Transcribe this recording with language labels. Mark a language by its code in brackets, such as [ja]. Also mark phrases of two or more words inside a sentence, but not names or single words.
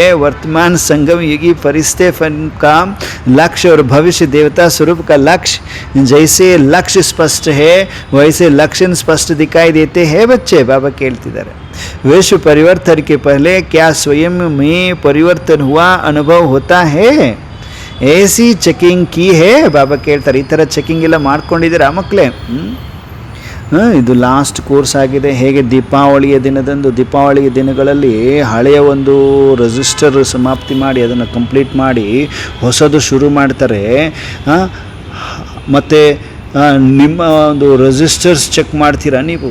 [hi] वर्तमान संगम युगी फरिश्ते फन का लक्ष्य और भविष्य देवता स्वरूप का लक्ष्य, जैसे लक्ष्य स्पष्ट है वैसे लक्षण स्पष्ट दिखाई देते हैं. बच्चे बाबा ಕೇಳ್ತಿದ್ದಾರೆ, विश्व परिवर्तन के पहले क्या स्वयं में परिवर्तन हुआ अनुभव होता है? ऐसी ಚೆಕಿಂಗ್ की है [kn] ಬಾಬಾ ಕೇಳ್ತಾರೆ. ಈ ಥರ ಚೆಕಿಂಗ್ ಎಲ್ಲ ಮಾಡ್ಕೊಂಡಿದ್ದೀರಾ ಮಕ್ಕಳೇ? ಇದು [en] last course [kn] ಆಗಿದೆ. ಹೇಗೆ ದೀಪಾವಳಿಯ ದಿನದಂದು, ದೀಪಾವಳಿಯ ದಿನಗಳಲ್ಲಿ ಹಳೆಯ ಒಂದು ರಿಜಿಸ್ಟರ್ ಸಮಾಪ್ತಿ ಮಾಡಿ ಅದನ್ನು ಕಂಪ್ಲೀಟ್ ಮಾಡಿ ಹೊಸದು ಶುರು ಮಾಡ್ತಾರೆ. ಮತ್ತು ನಿಮ್ಮ ಒಂದು [en] registers check [kn] ಮಾಡ್ತೀರಾ ನೀವು.